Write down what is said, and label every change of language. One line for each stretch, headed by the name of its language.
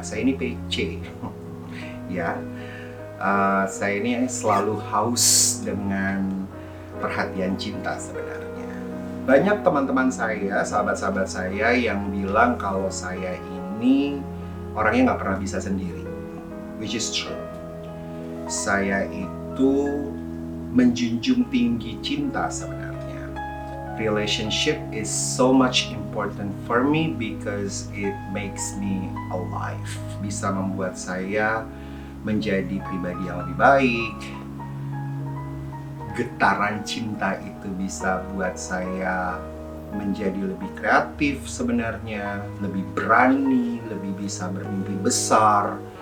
Indonesian: Saya ini PC, ya. Saya ini selalu haus dengan perhatian cinta sebenarnya. Banyak teman-teman saya, sahabat-sahabat saya yang bilang kalau saya ini orangnya nggak pernah bisa sendiri,
English: which is true.
Indonesian: Saya itu menjunjung tinggi cinta sebenarnya.
English: Relationship is so much important for me because it makes me alive.
Indonesian: Bisa membuat saya menjadi pribadi yang lebih baik. Getaran cinta itu bisa buat saya menjadi lebih kreatif sebenarnya, lebih berani, lebih bisa bermimpi besar.